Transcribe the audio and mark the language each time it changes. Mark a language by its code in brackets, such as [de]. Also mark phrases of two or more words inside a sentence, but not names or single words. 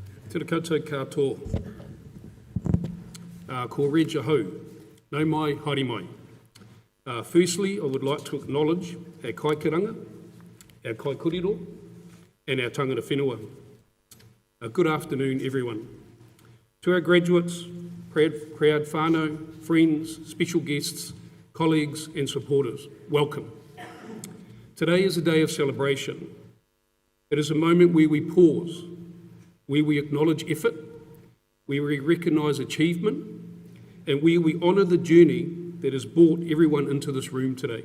[mi] Tēnā koutou katoa. Ko Rydges Rotorua, no mai, haere mai. [en] Firstly, I would like to acknowledge our kaikiranga, our kai kuriro, and our tangata whenua. Good afternoon, everyone. To our graduates, proud whānau, friends, special guests, colleagues and supporters, welcome. Today is a day of celebration. It is a moment where we pause, where we acknowledge effort, where we recognise achievement, and where we honour the journey that has brought everyone into this room today.